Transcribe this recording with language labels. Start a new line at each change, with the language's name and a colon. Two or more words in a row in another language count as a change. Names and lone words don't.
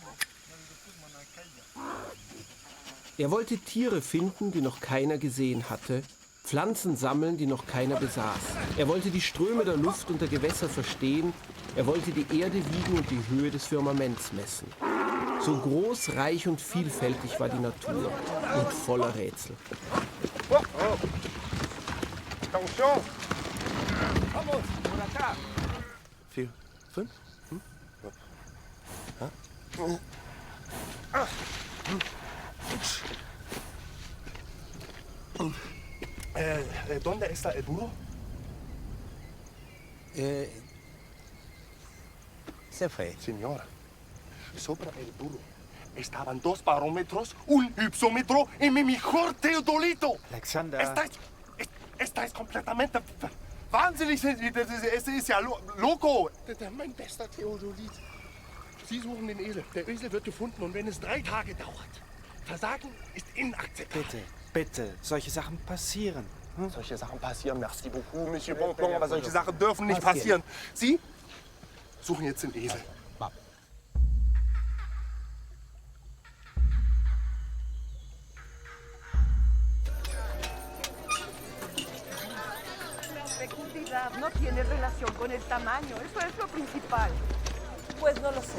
German: Er wollte Tiere finden, die noch keiner gesehen hatte, Pflanzen sammeln, die noch keiner besaß. Er wollte die Ströme der Luft und der Gewässer verstehen. Er wollte die Erde wiegen und die Höhe des Firmaments messen. So groß, reich und vielfältig war die Natur und voller Rätsel.
French: Oh, oh. Attention!
Spanish: Vamos, por acá! 4, 5. ¿Dónde está el burro? Se fue. Señora, sobre el burro estaban 2 barómetros, un hypsómetro y mi mejor teodolito. Alexander. Estáis completamente wahnsinnig.
German: Es ist ja loco. Mein bester Theodolit. Sie suchen den Esel. Der Esel wird gefunden und wenn es 3 Tage dauert. Versagen ist inakzeptabel. Bitte. Solche Sachen passieren. Solche Sachen passieren.
French: Merci beaucoup, Monsieur
German: Bonpland, aber solche Sachen dürfen nicht passieren. Sie suchen jetzt den Esel.
Spanish: No tiene relación con el tamaño, eso es lo principal. Pues no lo sé.